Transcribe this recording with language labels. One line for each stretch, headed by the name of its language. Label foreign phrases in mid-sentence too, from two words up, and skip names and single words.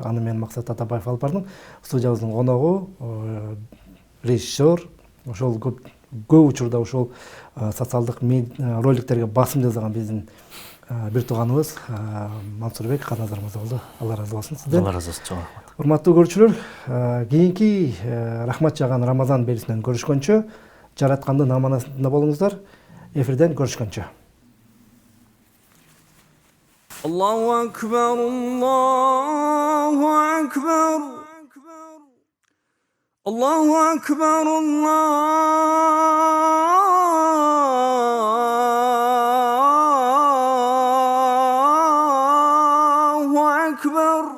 Kyrgyz: Аны мен Максат Атабаев алып бардым. Студиябыздын коногу режиссер, ошол көп учурда ошол социалдык роликтерге басым жасаган биздин бир тууганыбыз Мансурбек Каназар мырза болду. Алла разы болсун сизден. Алла разы болсун, чоң рахмат. Урматтуу көрүүчүлөр, кийинки Рахмат жааган Рамазан берүүсүнөн көрүшкөнчө, жараткандын аманатында болуңуздар. Эфирден көрүшкөнчө.
Arabic: الله أكبر الله أكبر الله أكبر الله أكبر.